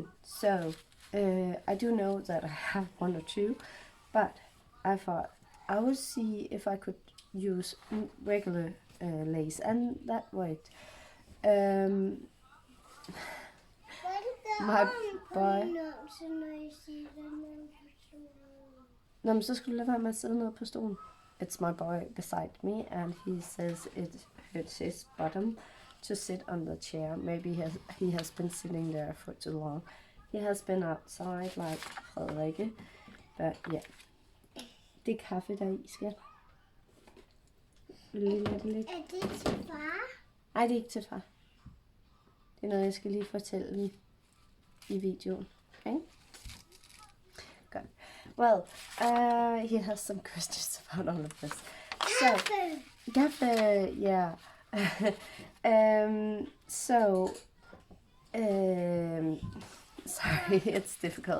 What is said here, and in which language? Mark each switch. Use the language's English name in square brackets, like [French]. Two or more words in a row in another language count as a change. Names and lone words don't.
[English] So I do know that I have 1 or 2, but I thought I would see if I could use regular lace, and that worked. My boy. [Danish] Nå, men så skulle du lade være med at sidde nede på stolen. [English] It's my boy beside me, and he says it hurts his bottom to sit on the chair. Maybe he has been sitting there for too long. He has been outside like Frederikke, but yeah. [Danish] Det er kaffe, der er i, skat. Vil du lige lade det ligge? Er det til far? Nej, det er ikke til far. Det er noget, jeg skal lige fortælle i videoen. [English] Okay? Good. Well, he has some questions about all of this. Gaffe, yeah. Sorry, it's difficult.